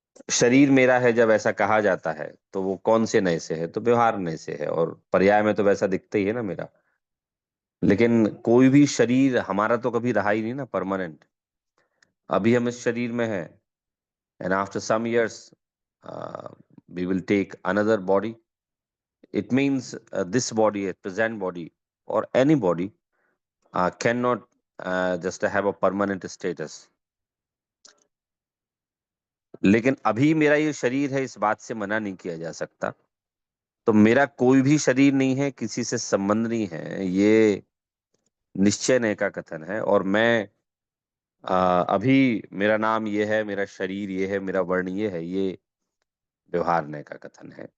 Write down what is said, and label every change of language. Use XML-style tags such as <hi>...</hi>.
<hi>शरीर मेरा है जब ऐसा कहा जाता है तो वो कौन से नय से है, तो व्यवहार नय से है। और पर्याय में तो वैसा दिखता ही है ना मेरा। लेकिन कोई भी शरीर हमारा तो कभी रहा ही नहीं ना परमानेंट। अभी हम इस शरीर में हैं</hi> <en>And after some years we will take another body. It means this body, a present body, or any body cannot just have a permanent status.</en> <hi>लेकिन अभी मेरा ये शरीर है इस बात से मना नहीं किया जा सकता। तो मेरा कोई भी शरीर नहीं है, किसी से संबंध नहीं है, ये निश्चय ने का कथन है। और मैं अभी मेरा नाम ये है, मेरा शरीर ये है, मेरा वर्ण ये है, ये व्यवहार ने का कथन है।</hi>